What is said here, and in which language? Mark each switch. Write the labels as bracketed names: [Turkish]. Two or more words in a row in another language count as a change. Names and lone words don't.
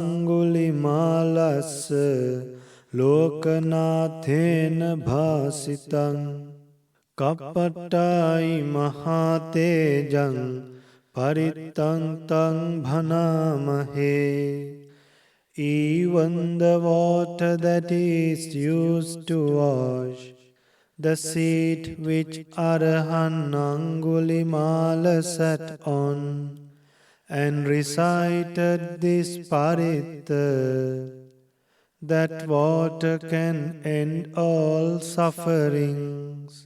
[Pali] Angulimalassa Lokanathena bhasitang kappatai mahatejang parittang tang bhanamahe. [English] Even the water that is used to wash the seat which Araham Angulimala sat on and recited this Paritta, that water can end all sufferings.